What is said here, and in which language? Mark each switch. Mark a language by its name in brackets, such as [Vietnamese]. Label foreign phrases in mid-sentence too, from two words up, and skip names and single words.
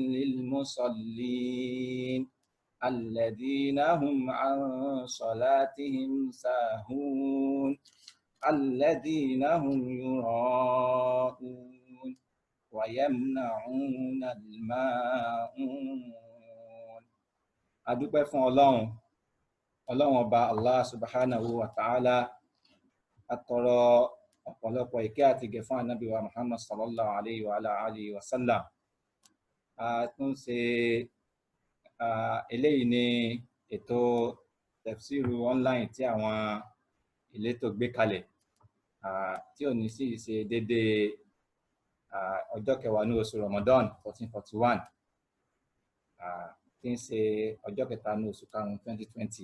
[Arabic] للمصلين الذين هم عن صلاتهم ساهون الذين هم يراءون ويمنعون الماعون. [Yoruba] adúpẹ́ fún ọlọ́run ọba [Arabic] الله سبحانه وتعالى. [Yoruba] atọrọ ọ̀pọ̀lọpọ̀ ìkẹ́ àti ìgẹ̀ fún ànábì wa Muhammad [Arabic] صلى الله عليه وعلى آله وسلم. [Yoruba] a tún ṣe eléyìí ní ètò tafsiru online tí àwọn ìletò gbé kalẹ̀, tí ò ní sí ṣe déédéé ọjọ́ kẹwàá ní oṣù Ramadan 1441, tí ń ṣe ọjọ́ kẹta ní oṣù karùn-ún 2020.